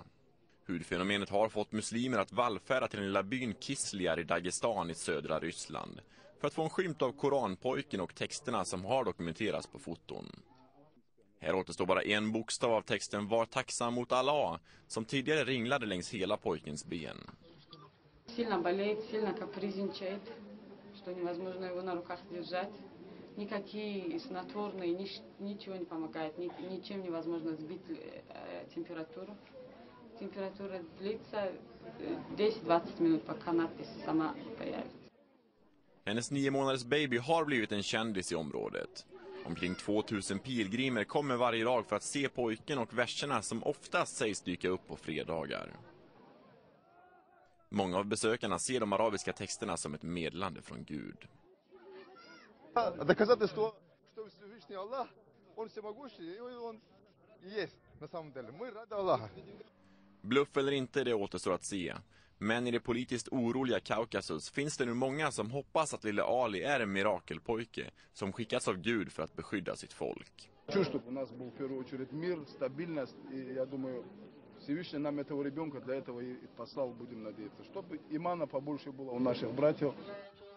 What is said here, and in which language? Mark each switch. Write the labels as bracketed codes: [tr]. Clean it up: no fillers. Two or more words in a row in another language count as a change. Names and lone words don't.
[sv] Hudfenomenet har fått muslimer att vallfärda till den lilla byn Kislyar i Dagestan i södra Ryssland för att få en skymt av koranpojken och texterna som har dokumenterats på foton. Här återstår bara en bokstav av texten "Var tacksam mot Allah", som tidigare ringlade längs hela pojkens ben. [ru] Сильно болеет, сильно капризничает, что невозможно его на руках держать. Никакие снотворные, ничего не помогает, ничем невозможно сбить температуру. Температура длится 10-20 минут, пока надпись сама появится. [sv] Hennes 9 månaders baby har blivit en kändis i området. Omkring 2000 pilgrimer kommer varje dag för att se pojken och verserna som oftast sägs dyka upp på fredagar. Många av besökarna ser de arabiska texterna som ett meddelande från Gud. Bluff eller inte, det återstår att se. Men i det politiskt oroliga Kaukasus finns det nu många som hoppas att lille Ali är en mirakelpojke som skickats av Gud för att beskydda sitt folk. [ru] Всевышний нам этого ребенка для этого и послал, будем надеяться, чтобы имана побольше было у наших братьев.